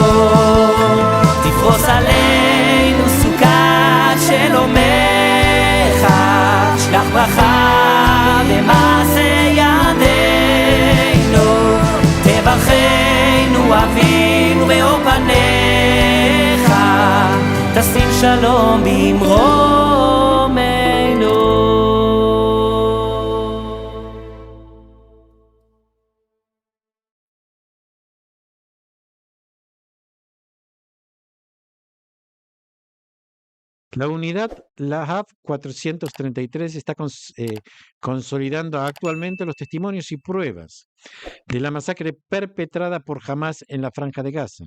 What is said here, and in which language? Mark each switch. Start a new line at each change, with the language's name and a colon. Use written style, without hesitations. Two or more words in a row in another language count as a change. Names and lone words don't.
Hebrew: תפרוס עלינו סוכת שלומך, שלח ברכה במעשה ידינו, תברכנו אבינו באור פניך, תשים שלום במרומנו.
Spanish: La unidad Lahav 433 está consolidando actualmente los testimonios y pruebas de la masacre perpetrada por Hamás en la Franja de Gaza.